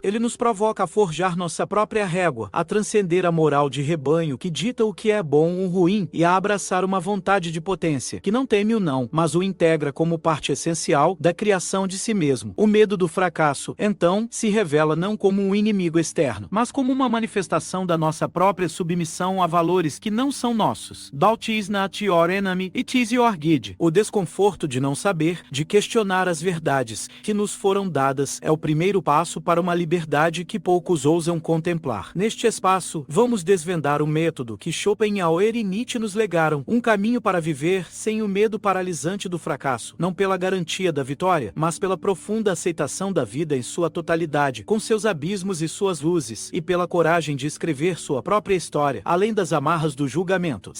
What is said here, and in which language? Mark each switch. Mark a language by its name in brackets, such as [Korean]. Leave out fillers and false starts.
[Portuguese] Ele nos provoca a forjar nossa própria régua, a transcender a moral de rebanho que dita o que é bom ou ruim e a abraçar uma vontade de potência que não teme o não, mas o integra como parte essencial da criação de si mesmo. O medo do fracasso, então, se revela não como um inimigo externo, mas como uma manifestação da nossa própria submissão a valores que não são nossos. [English] Doubt is not your enemy, it is your guide. [Portuguese] O desconforto de não saber, de questionar as verdades que nos foram dadas, é o primeiro passo para uma liberdade que poucos ousam contemplar. Neste espaço, vamos desvendar o método que Schopenhauer e Nietzsche nos legaram, um caminho para viver sem o medo paralisante do fracasso, não pela garantia da vitória, mas pela profunda aceitação da vida em sua totalidade, com seus abismos e suas luzes, e pela coragem de escrever sua própria história, além das amarras do julgamento.